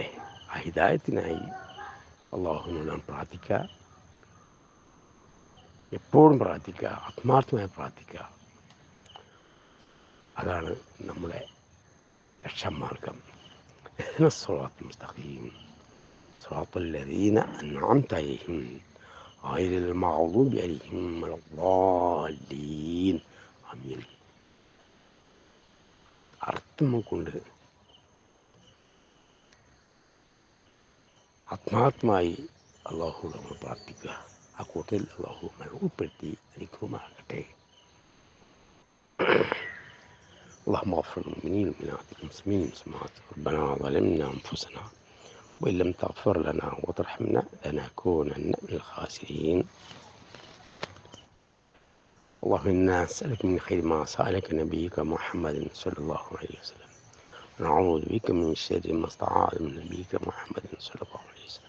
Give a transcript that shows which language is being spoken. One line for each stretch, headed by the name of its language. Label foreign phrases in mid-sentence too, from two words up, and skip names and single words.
Malayalam: ആ ഹിദായത്തിനായി അല്ലാഹുവിനോട് നാം പ്രാർത്ഥിക്കുക, എപ്പോഴും പ്രാർത്ഥിക്കുക, ആത്മാർത്ഥമായി പ്രാർത്ഥിക്കുക. അതാണ് നമ്മുടെ രക്ഷാമാർഗം.
Arabic: اهدنا الصراط المستقيم صراط الذين أنعمت عليهم غير المغضوب عليهم ولا الضالين ആമീൻ.
Malayalam: അർത്ഥം കൊണ്ട് ആത്മാർത്ഥമായി അള്ളാഹുവോട് നമ്മൾ പ്രാർത്ഥിക്കുക. ആ കൂട്ടത്തിൽ അള്ളാഹു നമ്മൾ ഉൾപ്പെടുത്തി അനുഗ്രഹമാകട്ടെ.
Arabic: اللهم اغفر للمؤمنين والمؤمنات والمسلمين والمسلمات. ربنا ظلمنا انفسنا وان لم تغفر لنا وترحمنا لنكونن من الخاسرين. اللهم انا نسالك من خير ما سالك نبيك محمد صلى الله عليه وسلم ونعوذ بك من شر ما استعاذ من نبيك محمد صلى الله عليه وسلم.